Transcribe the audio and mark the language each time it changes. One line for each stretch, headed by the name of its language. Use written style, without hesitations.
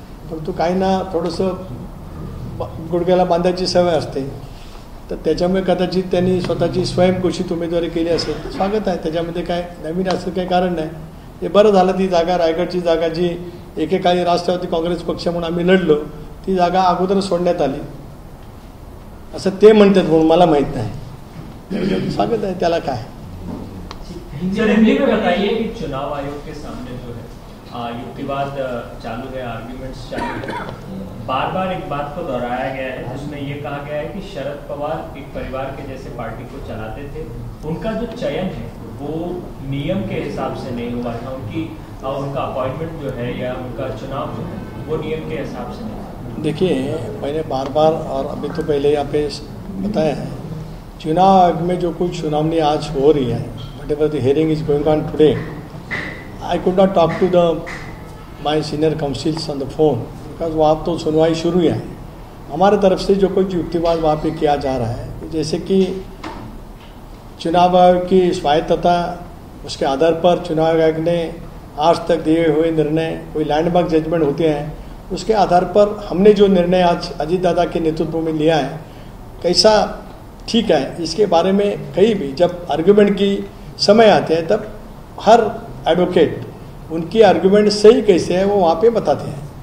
Marathi: परंतु काहींना थोडंसं गुडघ्याला बांधायची सवय असते, तर त्याच्यामुळे कदाचित त्यांनी स्वतःची स्वयंघोषित उमेदवारी केली असेल. स्वागत आहे, त्याच्यामध्ये काय नवीन असं काही कारण नाही. हे बरं झालं. ती जागा, रायगडची जागा जी एकेकाळी राष्ट्रवादी काँग्रेस पक्ष म्हणून आम्ही लढलो, ती जागा अगोदर सोडण्यात आली असं ते म्हणतात, म्हणून मला माहीत नाही. स्वागत आहे, त्याला काय.
Hindi: बताइए कि चुनाव आयोग के सामने जो है युक्तिवाद चालू है, आर्ग्यूमेंट्स चालू है. बार बार एक बात को दोहराया गया है जिसमें ये कहा गया है कि शरद पवार एक परिवार के जैसे पार्टी को चलाते थे. उनका जो चयन है वो नियम के हिसाब से नहीं हुआ था. उनका अपॉइंटमेंट जो है या उनका चुनाव जो है वो नियम के हिसाब से नहीं. देखिए, मैंने बार बार और अभी तो पहले यहाँ पे बताया है, चुनाव आयोग में जो कुछ सुनावनी आज हो रही है,
English: whatever the hearing is going on today, I could not talk to my senior counsels on the phone because
Hindi: वहाँ तो सुनवाई शुरू है. हमारे तरफ से जो कुछ युक्तिवाद वहाँ पे किया जा रहा है, जैसे कि चुनाव आयोग की स्वायत्तता, उसके आधार पर चुनाव आयोग ने आज तक दिए हुए निर्णय, कोई लैंडमार्क जजमेंट होते हैं, उसके आधार पर हमने जो निर्णय आज अजीत दादा के नेतृत्व में लिया है, कैसा ठीक है, इसके बारे में कहीं भी जब आर्गुमेंट की समय आते हैं तब हर एडवोकेट उनकी आर्गुमेंट सही कैसे है वो वहाँ पे बताते हैं।